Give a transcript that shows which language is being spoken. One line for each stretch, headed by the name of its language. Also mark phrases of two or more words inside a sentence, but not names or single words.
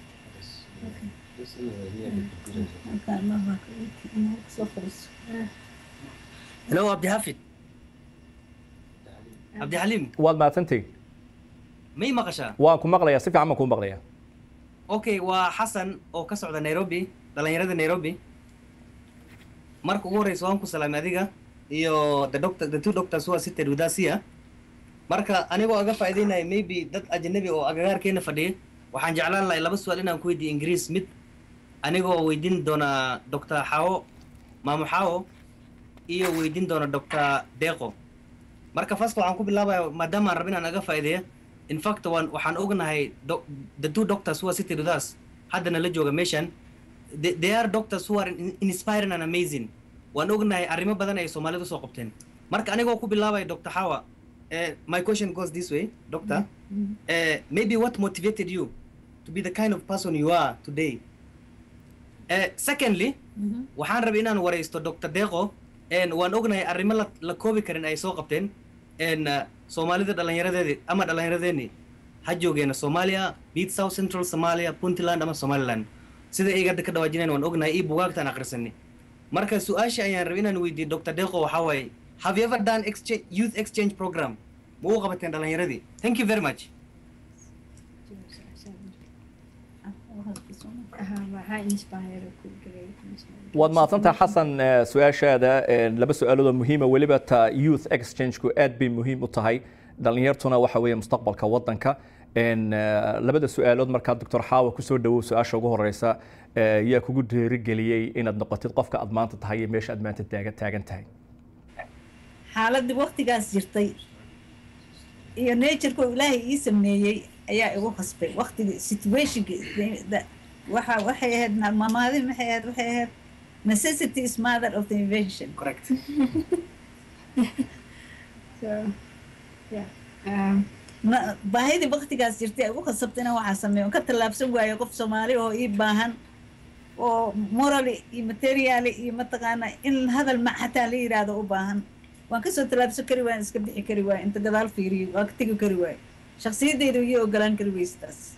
English: hello Abdi Hafid Abdi Halim
Somali: waad mahadsantihiin may maqashaa waan ku maqlayaa si fiican baan kuu maqlayaa okay waa Xasan oo ka socda Nairobi dhalinyarada Nairobi marka ugu horeysa waan ku salaamay adiga iyo
English: the two doctors who are seated with us here
Somali: marka anigoo aga faa'iideynay maybe dad ajnabi oo agagaarkeena fadhiya waxaan jeclaan lahay laba su'aal inaan ku weydiiyo Ingiriis mid anigoo weydiin doona Dr. Hawo Maamo Hawo iyo weydiin doona Dr. Deeqo marka first waxaan ku bilaabayaa maadaama aan rabin aan aga faa'iideeyo
English: in fact
Somali: waxaan ognahay
English: the two doctors who are seated with us
Somali: haddana la jooga meeshan
English: they are doctors who are inspiring and amazing
Somali: waan ognahay arrimo badan ay Soomaalidu soo qabteen marka anigoo ku bilaabay Dr.
English: Hawa my question goes this way doctor maybe what motivated you to be the kind of person you are today secondly
Somali: waxaan rabay inaan wareysto
English: Dr.
Somali: Deeqo waan ognahay arrimo la koobi karin ay soo qabteen Soomaalida dhalinyaradeedii ama dhalinyaradeeni ha joogeena Soomaaliya Beat South Central Somalia Puntland ama Somaliland sida ay gadda ka dhawaajinayaan waan ognahay buugaagtaan akhrisanay marka su-aasha ayaan rabay inaan weydiiyo Dr.
English: Deqo
Somali: waxaa waaye
English: have you ever done youth exchange program
Somali: ma u qabateen dhalinyaradii
English: thank you very much
Somali: waad mahadsantahay xasan su-aashaada laba su-aalood oo muhiima weliba ta
English: youth exchange-ku
Somali: aad bay muhiim u tahay dhalinyartuna waxa weeye mustaqbalka waddanka labada su-aalood markaa doctor xaawa kusoo dhawow su-aasha ugu horeysa yaa kugu dhiirigeliyey inaad noqotid qofka aad maanta tahay iyo meesha aad maanta taagan tahay xaaladii waqtigaas jirtay iyo nature-ku ilaahay ii sameeyey ayaa igu qasbay waqtigii situation-ki waxay ahayd mamaadi waxay ahayd
English: necessity is mother of the invention correct so yeah
Somali: baahidii waqtigaas jirtay ugu qasabtay inaan waxaa sameeyo ka tallaabsan waayo qof Soomaali oo ii baahan oo morally iyo materially iyo mataqaana in hadal ma xataa la yiraahdo u baahan waan ka soo tallaabsan kari waan iska bixi kari waan inta gadaal fiiriyo waan ka tagi kari waan shakhsiyadeydu iyo ogolaan kari waystaas